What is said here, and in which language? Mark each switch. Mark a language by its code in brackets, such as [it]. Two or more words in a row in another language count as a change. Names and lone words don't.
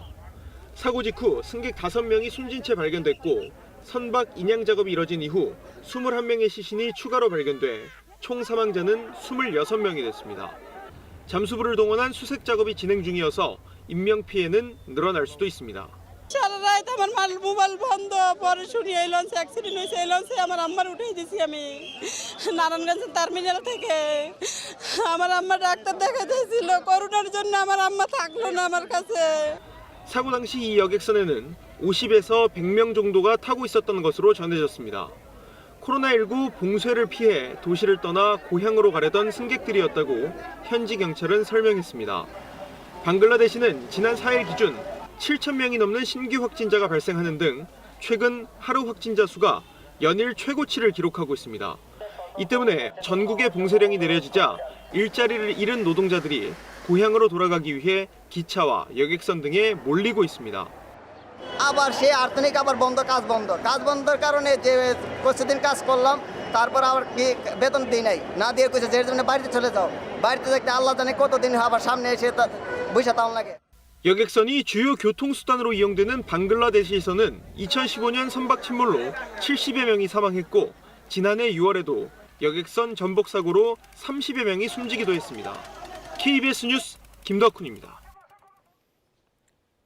[ko] 사고 직후 승객 5명이 숨진 채 발견됐고 선박 인양 작업이 이뤄진 이후 21명의 시신이 추가로 발견돼 총 사망자는 26명이 됐습니다. 잠수부를 동원한 수색 작업이 진행 중이어서 인명 피해는 늘어날 수도 있습니다. [bn] সারা রাত আমার মোবাইল বন্ধ পরে শুনি এই লঞ্চে অ্যাক্সিডেন্ট হয়েছে এই লঞ্চে আমার আম্মার উঠে দিয়েছি আমি নারায়ণগঞ্জ টার্মিনাল থেকে আমার আম্মা ডাক্তার দেখাতেছিল করোনার জন্য আমার আম্মা থাকলো না আমার কাছে [ko] 사고 당시 이 여객선에는 50에서 100명 정도가 타고 있었던 것으로 전해졌습니다. 코로나19 봉쇄를 피해 도시를 떠나 고향으로 가려던 승객들이었다고 현지 경찰은 설명했습니다. 방글라데시는 지난 4일 기준 7,000명이 넘는 신규 확진자가 발생하는 등 최근 하루 확진자 수가 연일 최고치를 기록하고 있습니다. 이 때문에 전국에 봉쇄령이 내려지자 일자리를 잃은 노동자들이 고향으로 돌아가기 위해 기차와 여객선 등에 몰리고 있습니다. [bn] আবার সেই আর্থনিক আবার বন্ধ কাজ বন্ধর কারণে যে কিছুদিন কাজ করলাম তারপর আবার কি বেতন দিই নাই না দিয়ে কইছে যে জন্য বাড়িতে চলে যাও বাড়িতে দেখতে আল্লাহ জানে কতদিন আবার সামনে এসে বসে তাও লাগে [ko] 여객선이 주요 교통수단으로 이용되는 방글라데시에서는 2015년 선박 침몰로 70여 명이 사망했고 지난해 6월에도 여객선 전복 사고로 30여 명이 숨지기도 했습니다. KBS 뉴스 김덕훈입니다.